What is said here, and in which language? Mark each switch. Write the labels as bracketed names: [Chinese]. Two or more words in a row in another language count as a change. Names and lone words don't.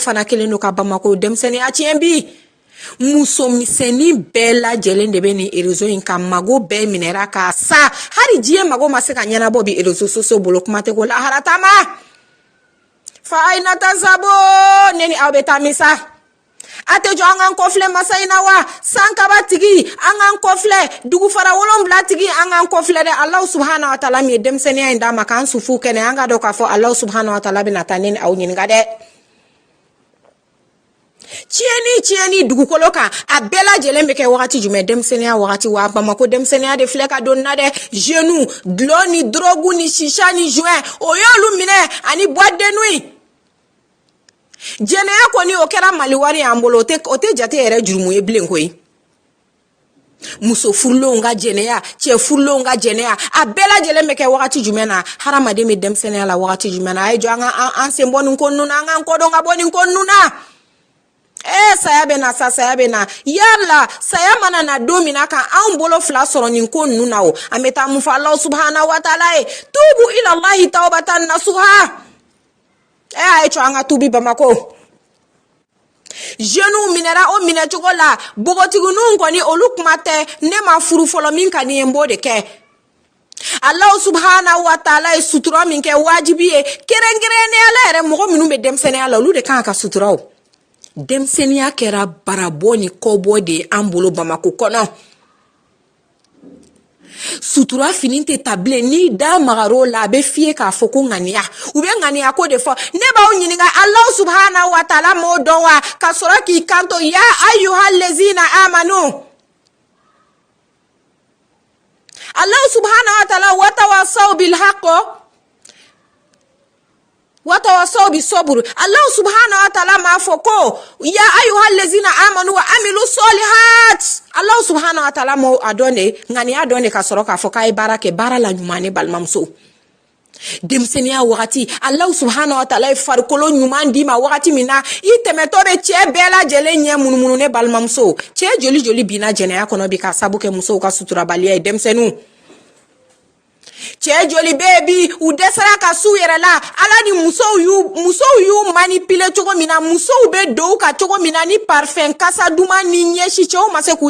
[Bambara] fana kelen don ka Bamako denmisɛnniya tiɲɛ bi musomisɛnnin bɛɛ lajɛlen de bɛ nin réseau in kan mago bɛɛ minɛra k'a sa hali diɲɛ mago ma se ka ɲɛnabɔ bi [French] réseaux sociaux [Bambara] bolo kuma tɛ ko lahara taama fa ayina tasabo ne ni aw bɛ taa min sa a tɛ jɔ an k'an kɔfilɛ masa in na wa sankaba tigi an k'an kɔfilɛ dugufara 7 tigi an k'an kɔfilɛ dɛ [Arabic] الله سبحانه وتعالى [Bambara] min ye denmisɛnniya in d'a ma k'an sufu kɛnɛ an ka dɔn k'a fɔ [Arabic] الله سبحانه وتعالى [Bambara] bɛna taa ne ni aw ɲininka dɛ tiɲɛni dugukolo kan a bɛɛ lajɛlen bɛ kɛ wagati jumɛn denmisɛnniya wagati wa Bamako denmisɛnniya de filɛ ka don na dɛ jeunes dulɔ ni drogue ni shisha ni joint o y'olu minɛ ani [French] boîte de nuit [Bambara] jɛnɛya kɔni o kɛra Mali wari y'an bolo o tɛ jate yɛrɛ jurumu ye bilen koyi muso furulenw ka jɛnɛya cɛ furulenw ka jɛnɛya a bɛɛ lajɛlen bɛ kɛ wagati jumɛn na hadamaden bɛ denmisɛnniya la wagati jumɛn na a ye jɔ an sen bɔ nin ko ninnu na an k'an kɔdɔn ka bɔ nin ko ninnu na saya bɛ na sa saya bɛ na yala saya mana na don min na kan anw bolo fila sɔrɔ nin ko ninnu na o an bɛ taa mun fɔ [Arabic] الله سبحانه وتعالى [Bambara] ye [Arabic] توبوا إلى الله توبة نصوحا [Bambara] a ye cɔ an ka tubi Bamako jeunes minɛra o minɛ cogo la bogotigininw kɔni olu kuma tɛ ne ma furu fɔlɔ min ka di n ye n b'o de kɛ [Arabic] الله سبحانه وتعالى [Bambara] ye sutura min kɛ wajibi ye kɛrɛnkɛrɛnnenya yɛrɛ mɔgɔ minnu bɛ denmisɛnniya la olu de kan ka sutura o denmisɛnniya kɛra barabɔ ni kɔbɔ de an bolo Bamako kɔnɔ sutura fini tɛ tabilen ni da magaro la a bɛ fiyɛ k'a fɔ ko ŋaniya u bɛ ŋaniya ko de fɔ ne b'aw ɲininka [Arabic] الله سبحانه وتعالى [Bambara] m'o dɔn wa ka sɔrɔ k'i kanto [Arabic] يا أيها الذين آمنوا الله سبحانه وتعالى وتواصوا بالحق وتواصوا بالصبر الله سبحانه وتعالى [Bambara] m'a fɔ ko [Arabic] يا أيها الذين آمنوا وعملوا الصالحات الله سبحانه وتعالى [Bambara] mo adone ŋaniya dɔn de ka sɔrɔ k'a fɔ k'a ye baara kɛ baara la ɲuman ne balimamuso denmisɛnniya wagati [Arabic] الله سبحانه وتعالى [Bambara] ye farikolo ɲuman d'i ma wagati min na i tɛmɛtɔ bɛ cɛ bɛɛ lajɛlen ɲɛ munumunu ne balimamuso cɛ joli binna jɛnɛya kɔnɔ bi ka sabu kɛ musow ka suturabaliya ye denmisɛnninw cɛ joli bɛ bi u dɛsɛra ka s'u yɛrɛ la Ala ni musow y'u manipule cogo min na musow bɛ don u ka cogo min na ni parfum kasa duman ni ɲɛsi cɛw ma se k'u